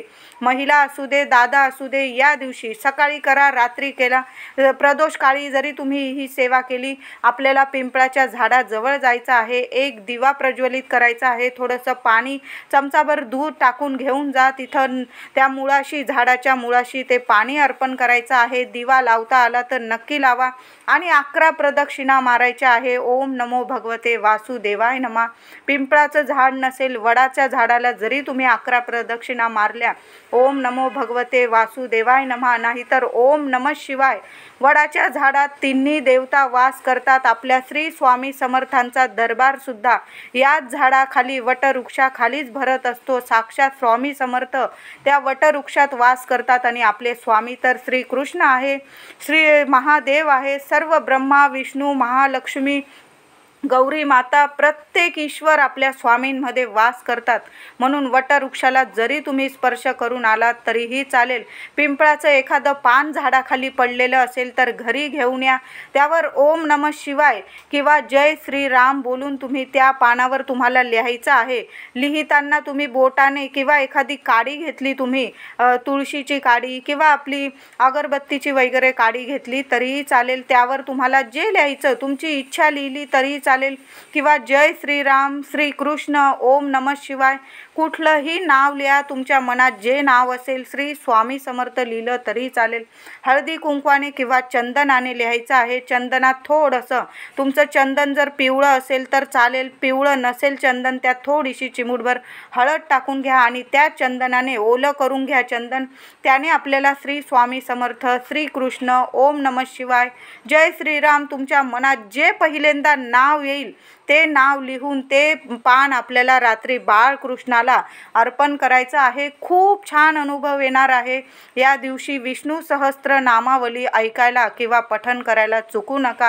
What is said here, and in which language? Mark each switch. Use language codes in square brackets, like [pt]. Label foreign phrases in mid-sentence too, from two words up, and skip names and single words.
[mr] महिला असू दे, दादा असू दे, या दिवशी सकाळी करा, रात्री केला, प्रदोष काळी जरी तुम्ही ही सेवा केली, आपल्याला पिंपळाच्या झाडाजवळ जायचं आहे. एक दिवा प्रज्वलित करायचा आहे. थोडंसं पाणी, चमचाभर दूध टाकून घेऊन जा. तिथं त्या मुळाशी, झाडाच्या मुळाशी ते पाणी अर्पण करायचं आहे. दिवा लावता आला तर नक्की लावा. आणि 11 प्रदक्षिणा मारायच्या आहे. [sa] ओम नमो भगवते वासुदेवाय नमः. [mr] पिंपळाचं झाड नसेल, वडाच्या झाडाला जरी तुम्ही 11 प्रदक्षिणा मारल्या, [sa] ओम नमो भगवते वासुदेवाय नमः, नाहीतर ओम नमः शिवाय. [mr] वडाच्या झाडात तिन्ही देवता वास करतात. आपल्या श्री स्वामी समर्थांचा दरबार सुद्धा याच झाडाखाली, वटवृक्षाखालीच भरत असतो. साक्षात स्वामी समर्थ त्या वटवृक्षात वास करतात. आणि आपले स्वामी तर श्रीकृष्ण आहे, श्री महादेव आहे. सर्व ब्रह्मा, विष्णू, महालक्ष्मी, गौरी माता, प्रत्येक ईश्वर आपल्या स्वामींमध्ये वास करतात. म्हणून वटवृक्षाला जरी तुम्ही स्पर्श करून आलात तरीही चालेल. पिंपळाचं एखादं पान झाडाखाली पडलेलं असेल तर घरी घेऊन या. त्यावर [sa] ओम नमः शिवाय [mr] किंवा जय श्रीराम बोलून तुम्ही त्या पानावर तुम्हाला लिहायचं आहे. लिहिताना तुम्ही बोटाने किंवा एखादी काडी घेतली, तुम्ही तुळशीची काडी किंवा आपली अगरबत्तीची वगैरे काडी घेतली तरीही चालेल. त्यावर तुम्हाला जे लिहायचं, तुमची इच्छा लिहिली तरीही चालेल, किंवा जय श्रीराम, श्रीकृष्ण, [sa] ओम नमः शिवाय, [mr] कुठलंही नाव लिहा. तुमच्या मनात जे नाव असेल, श्री स्वामी समर्थ लिहिलं तरी चालेल. हळदी कुंकवाने किंवा चंदनाने लिहायचं आहे. चंदनात थोडंसं, तुमचं चंदन जर पिवळं असेल तर चालेल, पिवळं नसेल चंदन, त्यात थोडीशी चिमूटभर हळद टाकून घ्या आणि त्या चंदनाने ओलं करून घ्या चंदन. त्याने आपल्याला श्री स्वामी समर्थ, श्रीकृष्ण, [sa] ओम नमः शिवाय, [mr] जय श्रीराम, तुमच्या मनात जे पहिल्यांदा नाव येईल ते नाव लिहून ते पान आपल्याला रात्री बाळकृष्णाला अर्पण करायचं आहे. खूप छान अनुभव येणार आहे. या दिवशी विष्णू सहस्त्र नामावली ऐकायला किंवा पठण करायला चुकू नका.